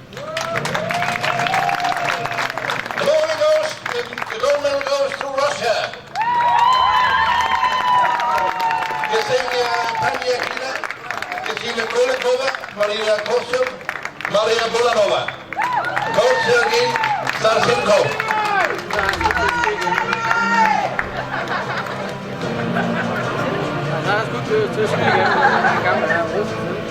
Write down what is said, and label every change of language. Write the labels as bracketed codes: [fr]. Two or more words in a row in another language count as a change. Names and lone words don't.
[en] The gold medal goes to Russia. Ksenia Panyakina, Ksenia Kolikova, Maria Kosyuk, Maria Bulanova. Coach Sergei Starchenko. [da] Han er sgu til at spille igen. Han er gammel, han er russisk.